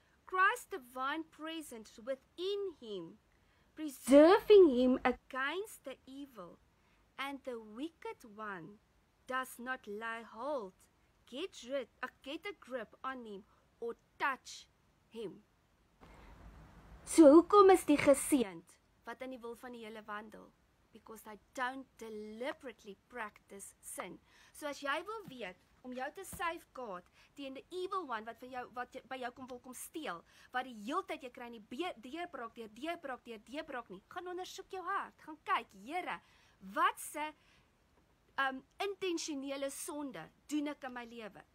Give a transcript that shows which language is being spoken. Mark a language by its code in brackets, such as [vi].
[en] Christ's divine presence within him, preserving him against the evil and the wicked one does not lay hold, get a grip on him or touch him. [af] So hoekom is die geseënd wat in die wil van die Here wandel? [en] Because they don't deliberately practice sin. [af] So as jy wil weet om jou te safeguard teen die evil one wat by jou wil kom steel, wat die heeltyd jy kry nie deurbraak nie, gaan ondersoek jou hart, gaan kyk, Here, wat se intentionele sonde doen ek in my lewe?